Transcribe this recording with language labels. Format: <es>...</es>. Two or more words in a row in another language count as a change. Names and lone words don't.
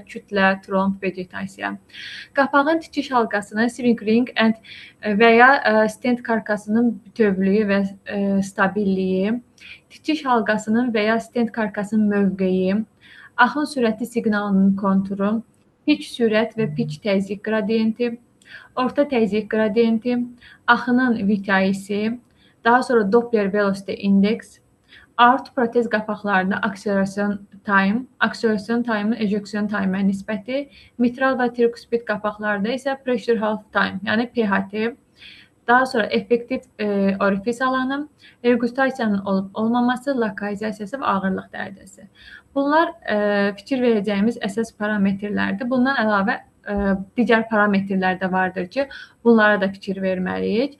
<az>Kütlə, tromb, vegetasiya. Qapağın tikiş halqasının</az> <en>swing ring</en> <az>və ya stent karkasının bütövlüyü və stabilliyi, tikiş halqasının və ya stent karkasının mövqeyi, axın sürəti siqnalının konturu, pitch sürət və pitch təzyiq qradiyenti, orta təzyiq qradiyenti, axının VTI'si, daha sonra</az> <en>Doppler velocity index,</en> <az>aort protez qapaqlarında acceleration</az> <en>time-ın ejection time-ə</en> <az>nisbəti, mitral və trikuspid qapaqlarda isə</az> <en>pressure half time,</en> <az>yəni PHT, daha sonra effektiv orifis alanı, regurgitasiyanın olub-olmaması, lokalizasiyası və ağırlıq dərəcəsi. Bunlar fikir verəcəyimiz əsas parametrlərdir. Bundan əlavə digər parametrlər də vardır ki, bunlara da fikir verməliyik.</az>